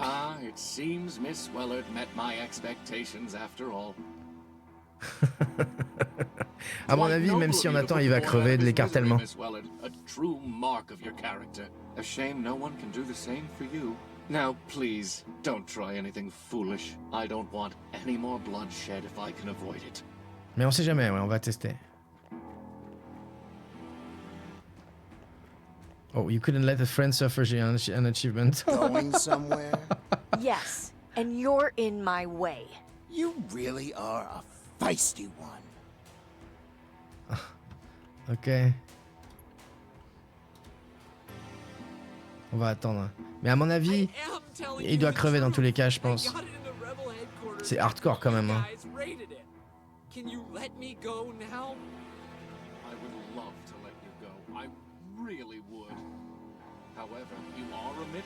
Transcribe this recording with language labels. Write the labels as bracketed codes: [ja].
[en] Ah, it seems Miss Wellard met my expectations after all. [fr] À mon avis, même si on attend, il va crever de l'écartèlement. [en] A true mark of your character. A shame no one can do the same for you. Now, please, don't try anything foolish. I don't want any more bloodshed if I can avoid it. [fr] Mais on sait jamais, ouais, on va tester. [en] Oh, you couldn't let a friend suffer an achievement. Going somewhere? Yes, and you're in my way. You really are a feisty one. [fr] Ok. On va attendre. Mais à mon avis, il doit crever dans tous les cas, je pense. C'est hardcore quand même. Hein. [en] Can you let me go now? I would love to let you go. I really would. However, you are omitting